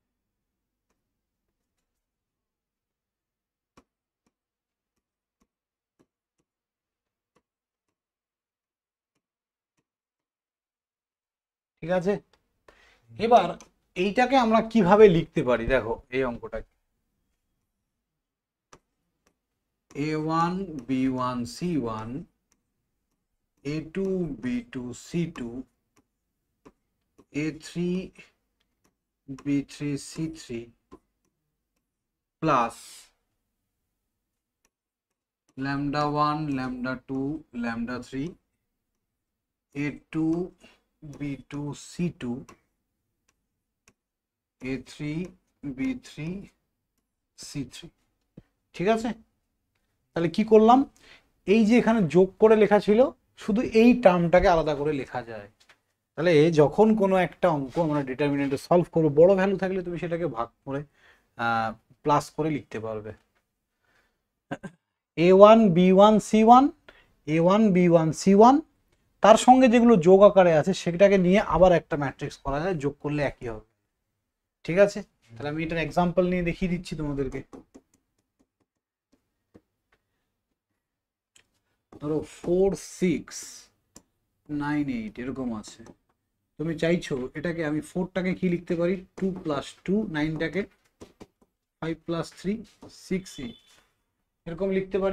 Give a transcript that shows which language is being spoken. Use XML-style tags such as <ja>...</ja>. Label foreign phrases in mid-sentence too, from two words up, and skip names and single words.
<bn>ঠিক আছে। এবার এইটাকে আমরা কিভাবে লিখতে পারি, দেখো এই অঙ্কটাকে a1 b1 c1 a2 b2 c2 a3 b3 c3 প্লাস lambda 1 lambda 2 lambda 3 a2 b2 c2 a3 b3 c3। ঠিক আছে, তাহলে কি করলাম, এই যে এখানে যোগ করে লেখা ছিল, শুধু এই টার্মটাকে আলাদা করে লেখা যায়। তাহলে যখন কোনো একটা অঙ্ক আমরা ডিটারমিনেন্টে সলভ করবো, বড় ভ্যালু থাকলে তুমি সেটাকে ভাগ করে প্লাস করে লিখতে পারবে। a1 b1 c1 a1 b1 c1, তার সঙ্গে যেগুলো যোগ আকারে আছে সেটাকে নিয়ে আবার একটা ম্যাট্রিক্স করা যায়, যোগ করলে একই হবে। ঠিক আছে, তাহলে আমি এটার এক্সাম্পল নিয়ে দেখিয়ে দিচ্ছি তোমাদেরকে। ধরো 4 6 9 8 এরকম আছে, তুমি চাইছো এটাকে আমি 4টাকে কি লিখতে পারি, 2 + 2, 9টাকে 5 + 3 6 8, এরকম লিখতে পারি।</bn>